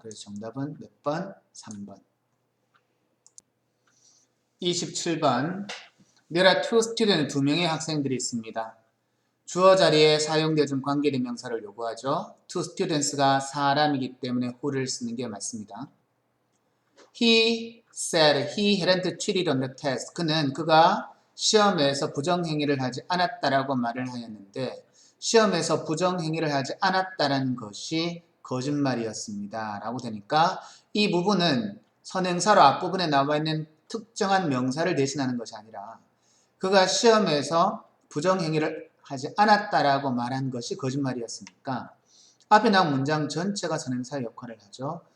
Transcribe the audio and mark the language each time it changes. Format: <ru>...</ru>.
<ko>그래서 정답은 몇 번? 3번. 27번.</ko> <en>There are two students,</en> <ko>두 명의 학생들이 있습니다. 주어 자리에 사용되어진 관계대명사를 요구하죠.</ko> <en>Two students</en> <ko>가 사람이기 때문에 who를 쓰는 게 맞습니다.</ko> <en>He said he hadn't cheated on the test.</en> <ko>그가 시험에서 부정행위를 하지 않았다라고 말을 하였는데 시험에서 부정행위를 하지 않았다라는 것이 거짓말이었습니다. 라고 되니까 이 부분은 선행사로 앞부분에 나와 있는 특정한 명사를 대신하는 것이 아니라 그가 시험에서 부정행위를 하지 않았다라고 말한 것이 거짓말이었으니까 앞에 나온 문장 전체가 선행사 역할을 하죠.</ko>